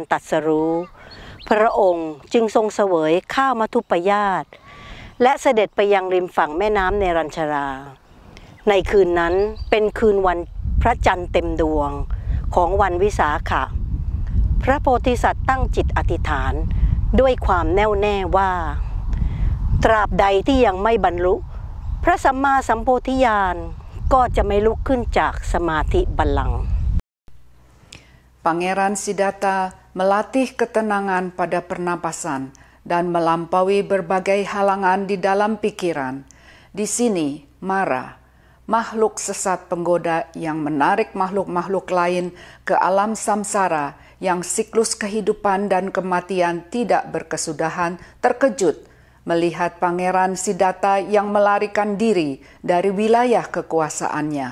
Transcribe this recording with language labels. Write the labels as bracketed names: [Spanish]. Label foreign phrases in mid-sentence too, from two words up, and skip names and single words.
[Thai] ตรัสรู้พระองค์จึงทรงเสวยข้าวมัทุปยาตและเสด็จไปยังริมฝั่งแม่น้ำเนรัญชราในคืนนั้นเป็นคืนวันพระจันทร์เต็มดวงของวันวิสาขะพระโพธิสัตว์ตั้งจิตอธิษฐานด้วยความแน่วแน่ว่าตราบใดที่ยังไม่บรรลุพระสัมมาสัมโพธิญาณก็จะไม่ลุกขึ้นจากสมาธิบัลลังก์ [Indonesian] Pangeran Siddhartha melatih ketenangan pada pernapasan dan melampaui berbagai halangan di dalam pikiran. Di sini, Mara, makhluk sesat penggoda yang menarik makhluk-makhluk lain ke alam samsara yang siklus kehidupan dan kematian tidak berkesudahan, terkejut melihat Pangeran Siddhartha yang melarikan diri dari wilayah kekuasaannya.